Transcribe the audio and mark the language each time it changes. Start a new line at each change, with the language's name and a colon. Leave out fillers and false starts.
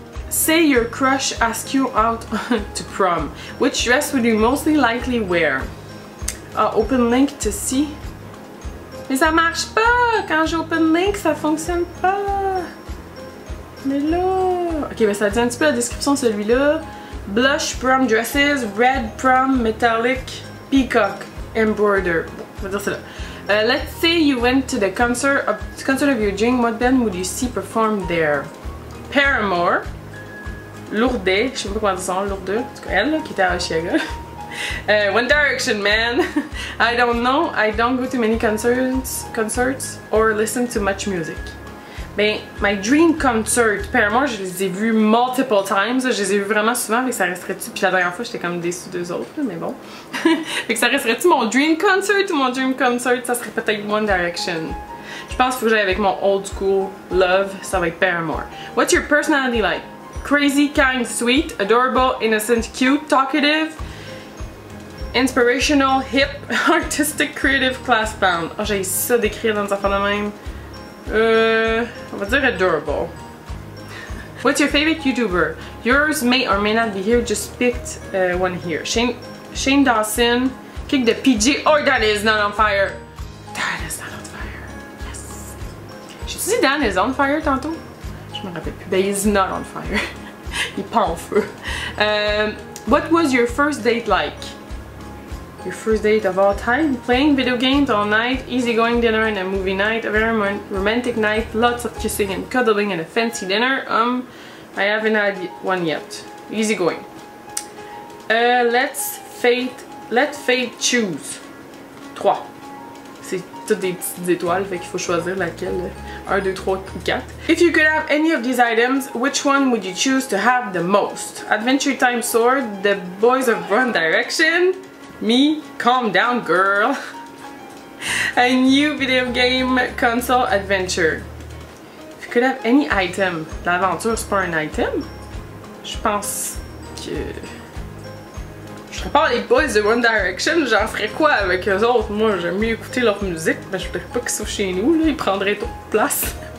English: Say your crush ask you out to prom. Which dress would you mostly likely wear? Open link to see.
French: Mais ça marche pas! Quand j'
English: open link,
French: ça fonctionne pas! Mais là... Ok, ben ça dit un petit peu la description de celui-là.
English: Blush prom dresses, red prom metallic peacock embroider.
French: Bon, on va dire cela.
English: Let's say you went to the concert of your dream. What band would you see perform there?
French: Paramore, Lourdes, je sais pas comment dire ça, Lourdes, en tout cas elle là, qui était à Oshiaga.
English: One Direction, man. I don't know. I don't go to many concerts or listen to much music.
French: Ben,
English: my dream concert,
French: Paramore, je les ai vus
English: multiple times.
French: Je les ai vus vraiment souvent, fait que ça resterait-tu. Puis la dernière fois, j'étais comme déçue d'eux autres, mais bon. Fait que ça resterait-tu mon
English: dream concert
French: ou mon dream concert? Ça serait peut-être One Direction. Je pense qu'il faut que j'aille avec mon
English: old school love.
French: Ça va être Paramore.
English: What's your personality like? Crazy, kind, sweet, adorable, innocent, cute, talkative. Inspirational, hip, artistic, creative, class bound.
French: Oh, j'ai ça d'écrire dans des affaires de même. On va dire adorable.
English: What's your favorite YouTuber? Yours may or may not be here, just picked one here. Shane Dawson, Kick the PG. Oh, that is not on fire. That is not on fire. Yes.
French: J'ai dit Dan is on fire tantôt? Je me rappelle plus. Ben,
English: he's not on fire.
French: Il pend en feu.
English: What was your first date like? Your first date of all time? Playing video games all night, easygoing dinner and a movie night, a very romantic night, lots of kissing and cuddling and a fancy dinner. I haven't had one yet. Easygoing. Let fate choose. 3.
French: C'est toutes des petites étoiles, fait qu'il faut choisir laquelle. 1, 2, 3 ou 4.
English: If you could have any of these items, which one would you choose to have the most? Adventure Time Sword, The Boys of One Direction. Me, calm down girl. A new video game console adventure. If you could have any item.
French: L'aventure c'est pas un item? Je pense que... Je serais pas les boys de One Direction, j'en ferais quoi avec eux autres? Moi j'aime mieux écouter leur musique, mais je voudrais pas qu'ils soient chez nous, là, ils prendraient trop de place.